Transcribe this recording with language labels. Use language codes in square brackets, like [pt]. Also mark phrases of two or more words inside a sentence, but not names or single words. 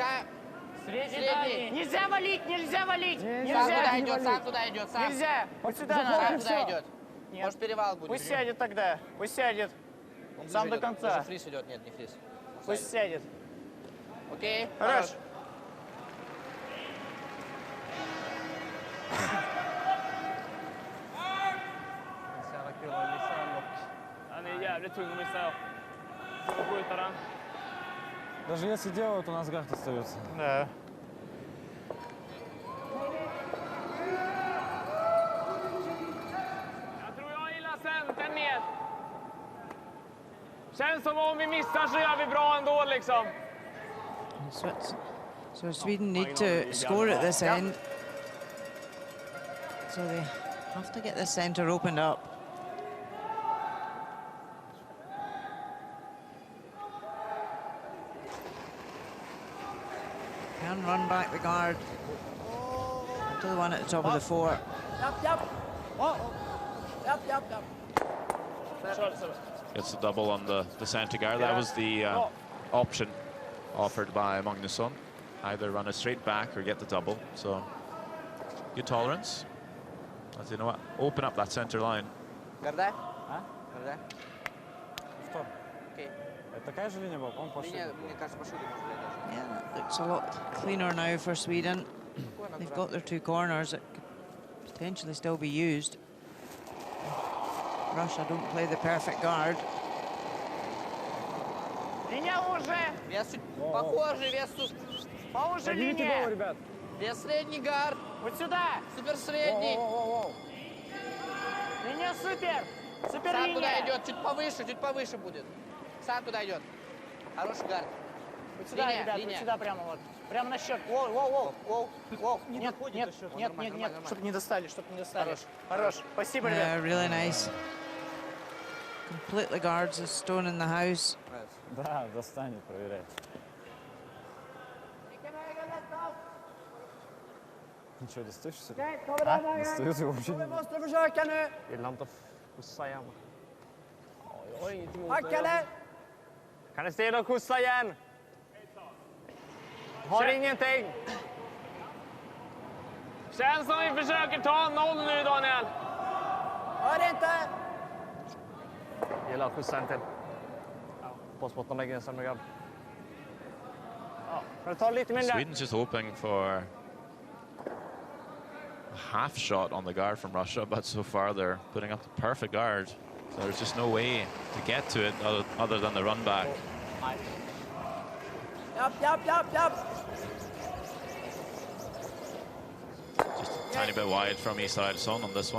[ru] Средний. Нельзя валить, нельзя валить! Не, Сам туда Нельзя! идет, сам туда идет, сам. Нельзя! Вот сюда Запомни надо! Сам туда всё. идет. Нет. Может, перевал будет. Пусть сядет тогда, пусть сядет. Он Сам ближе до идет. конца. Уже фриз идет, нет, не фриз. Пусть сядет. Окей. Хорош. [sv] Så jävla kul att missa den dock. Den är jävligt tung att missa. Får skjuta den. [ru] Даже если делают, у нас гард остается. Да. [sv] Jag tror jag gillar centern mer. Känns som om vi missar så gör vi bra ändå liksom. [en] So Sweden need to score at this end. So they have to get the centre opened up. Can run back the guard to the one at the top of the four. Gets the double on the center guard. That was the option offered by Magnusson. Either run it straight back or get the double. So good tolerance. As you know what, open up that center line. [ru] Горда? А? Горда? Что? Окей. Это такая же линия была, по-моему, пошли. Линия, мне кажется, пошли. [en] Yeah, that looks a lot cleaner now for Sweden. They've got their two corners that could potentially still be used. Russia don't play the perfect guard. [ru] Линия уже. Вес чуть похоже, вес тут. Поуже Поднимите линия. голову, ребят. Вес средний гард. Вот сюда. Супер средний. Воу-воу-воу. Линия супер. Супер Сам туда линия. идет, чуть повыше будет. Сам туда идет. Хороший гард. Вот сюда, Линия, ребят, линия. вот сюда прямо вот. Прямо на счет. Воу, воу, воу. Воу, воу. Нет, нет, нет, нет, нет. Чтобы не достали, чтобы не достали. Хорош. Хорош. Спасибо, ребят. [en] Yeah, really nice. Completely guards a stone in the house. [ru] Да, достанет, проверяет. Ничего, достаешь все? Достает его вообще не. [sv] Måste försöka nu. Gillar inte att skjutsa igen. Jag har inget emot det. Eller? Kan ni ställa och skjutsa igen? Har ingenting. Känns som vi försöker ta 0 nu, Daniel. Hör inte. Gillar att skjutsa en till. Hoppas på att de lägger en sämre grabb. Ja, kan du ta lite mindre? [en] Sweden's just hoping for a half shot on the guard from Russia, but so far they're putting up the perfect guard. So there's just no way to get to it other than the run back. [sv] Japp. [en] Just a tiny bit wide from Isaacson on this one.